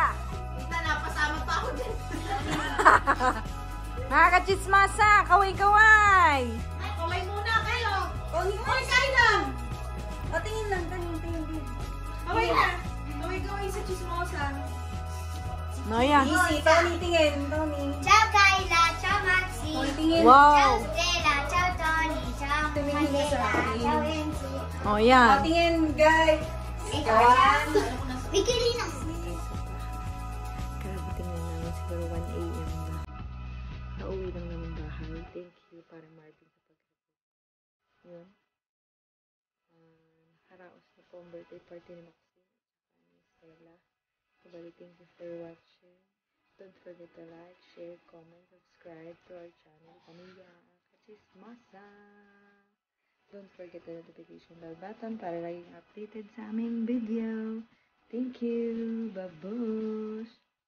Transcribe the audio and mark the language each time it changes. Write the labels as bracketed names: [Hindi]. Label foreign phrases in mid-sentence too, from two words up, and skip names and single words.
[Filipino] Mga kachismasa, kaway-kaway. Kamay muna kayo. Hoy, kain lang. O, tingin lang, tingin. Kaway na. Kaway-kaway sa chismosa. Noya. Tony, tingin. Tony. [Italian] Ciao Kayla, ciao Maxi. Ciao Wow. Stella, ciao Tony, ciao Mandela, ciao Enzi. [Filipino] O, yan. Tingin, guys. Bikini na. Grabe, tingnan namin siguro 1 a.m. na. Nauwi lang naman bahay. [English] Thank you, [Filipino] para Martin, sa pag-report. Yun. Nakaraos na po ang birthday party ni Maxine at ni Stella. [English] Sabali, thank you for watching. Don't forget to like, share, comment, subscribe to our channel, Pamilya Kachismasa. Don't forget the notification bell button [Filipino] para laging updated sa aming video. [English] Thank you. Babush!